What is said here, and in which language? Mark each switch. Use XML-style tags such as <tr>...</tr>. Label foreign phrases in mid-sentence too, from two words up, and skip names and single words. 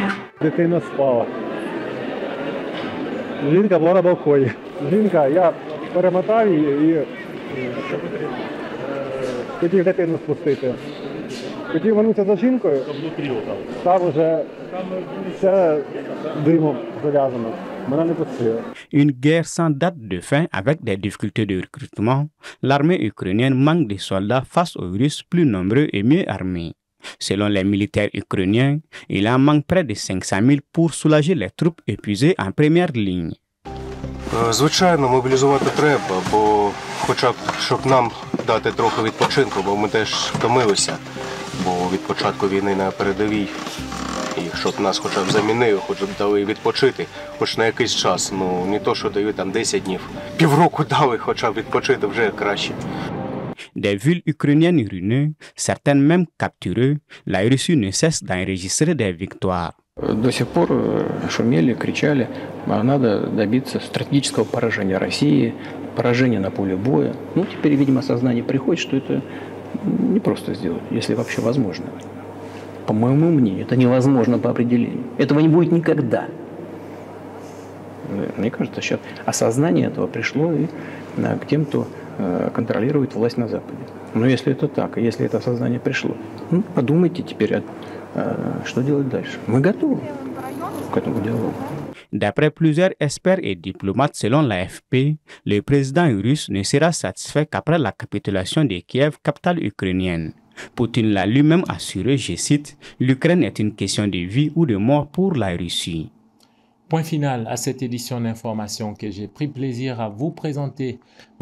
<uk>Дитина спала. Жінка була на балконі. Жінка, я перемотав її і хотів дитину спустити. Тоді вернуться за жінкою, там вже все димом зав'язано. Мене не пустили.</uk> <fr>Une guerre sans date de fin avec des difficultés de recrutement, l'armée ukrainienne manque de soldats face aux Russes plus nombreux et mieux armés. Selon les militaires ukrainiens, il en manque près de 500 000 pour soulager les troupes épuisées en première ligne.</fr> <uk>Звичайно, мобілізувати треба, бо хоча б, щоб нам дати трохи відпочинку, бо ми теж втомилися, бо від початку війни на передовій, і щоб нас хоча б замінили, хоча б дали відпочити, хоч на якийсь час, ну не то, що дають там 10 днів, півроку дали хоча б відпочити, вже краще.</uk> <fr>Des villes ukrainiennes ruinées, certaines même capturées, la Russie ne cesse d'enregistrer des victoires.</fr> <ru>До сих пор шумели, кричали, надо добиться стратегического поражения России, поражения на поле боя. Ну, теперь, видимо, сознание приходит, что это не просто сделать, если вообще возможно. По моему мнению, это невозможно по определению. Этого не будет никогда. Мне кажется, сейчас осознание этого пришло и к тем, кто контролирует власть на Западе. Но если это так, и если это осознание пришло, ну, подумайте теперь, что делать дальше. Мы готовы к этому диалогу.</ru> <fr>D'après plusieurs experts et diplomates selon l'AFP, le président russe ne sera satisfait qu'après la capitulation de Kiev, capitale ukrainienne. Poutine l'a lui-même assuré, je cite, « L'Ukraine est une question de vie ou de mort pour la Russie ». Point final à cette édition d'information que j'ai pris plaisir à vous présenter.</fr>